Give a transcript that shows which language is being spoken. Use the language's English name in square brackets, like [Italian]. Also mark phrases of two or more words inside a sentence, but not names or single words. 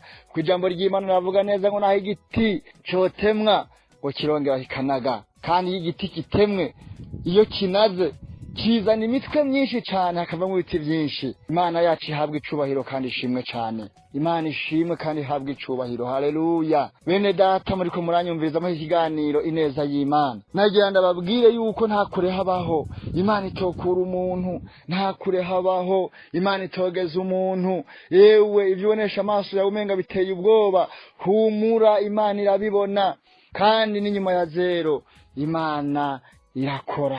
[Rundi] Ku ijambo ry'Imana navuga neza ngo naho igiti cotemwa ngo kirongera kikanaga, kandi igiti kitemwe iyo kinaze kizana imitwe myinshi cyane, hakavamo ibiti byinshi. Imana yacu ihabwa icubahiro kandi ishimwe cyane. Imana ishimwe kandi ihabwa icubahiro. Haleluya. Bene data muriko muranyumviriza mu kiganiro ineza y'Imana, nagira ndababwire yuko nta kure habaho Imana itokura umuntu, nta kure habaho Imana itogeza umuntu. Yewe ibyonesha amaso yawe umenga biteye ubwoba, humura, Imana irabibona, kandi n'inyuma ya zero Imana irakora.